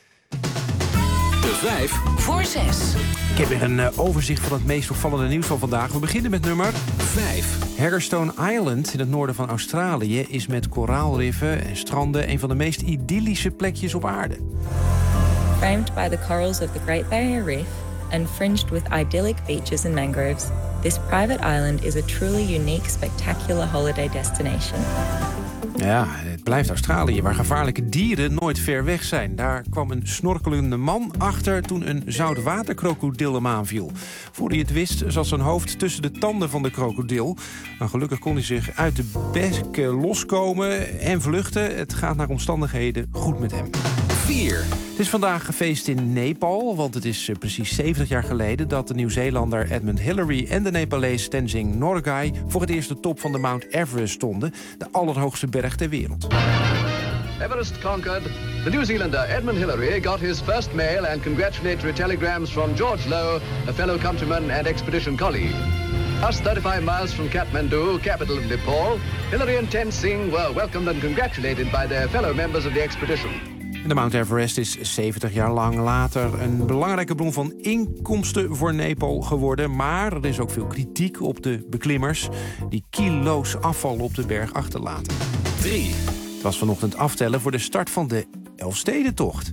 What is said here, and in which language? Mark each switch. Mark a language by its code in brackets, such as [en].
[nl] Vijf voor 6. Ik heb weer een overzicht van het meest opvallende nieuws van vandaag. We beginnen met nummer 5. Haggerstone Island in het noorden van Australië is met koraalriffen en stranden een van de meest idyllische plekjes op aarde. [en] Framed by the corals of the Great Barrier Reef, and fringed with idyllic beaches and mangroves, this private island is a truly unique, spectacular holiday destination. [nl] Ja, het blijft Australië, waar gevaarlijke dieren nooit ver weg zijn. Daar kwam een snorkelende man achter toen een zoutwaterkrokodil hem aanviel. Voor hij het wist zat zijn hoofd tussen de tanden van de krokodil. Maar gelukkig kon hij zich uit de bek loskomen en vluchten. Het gaat naar omstandigheden goed met hem. 4. Het is vandaag gefeest in Nepal, want het is precies 70 jaar geleden dat de Nieuw-Zeelander Edmund Hillary en de Nepalees Tenzing Norgay voor het eerst de top van de Mount Everest stonden, de allerhoogste berg ter wereld. [en] Everest conquered. The New Zealander Edmund Hillary got his first mail and congratulatory telegrams from George Lowe, a fellow countryman and expedition colleague. Us 35 miles from Kathmandu, capital of Nepal, Hillary and Tenzing were welcomed and congratulated by their fellow members of the expedition. [nl] De Mount Everest is 70 jaar lang later een belangrijke bron van inkomsten voor Nepal geworden. Maar er is ook veel kritiek op de beklimmers die kilo's afval op de berg achterlaten. 3. Het was vanochtend aftellen voor de start van de Elfstedentocht.